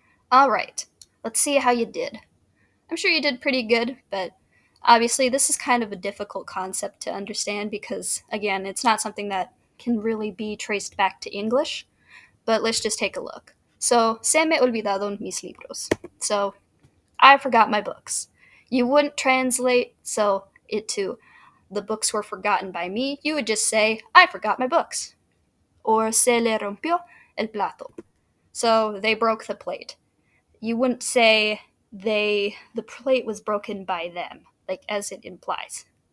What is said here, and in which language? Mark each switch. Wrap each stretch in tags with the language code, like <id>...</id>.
<en>All right, let's see how you did. I'm sure you did pretty good, but obviously, this is kind of a difficult concept to understand because, again, it's not something that can really be traced back to English. But let's just take a look.</en> <es>So, se me olvidaron mis libros.</es> <en>So, I forgot my books. You wouldn't translate it to the books were forgotten by me. You would just say, I forgot my books. Or</en> <es>se le rompió el plato.</es> <en>So they broke the plate. You wouldn't say the plate was broken by them, like as it implies.</en>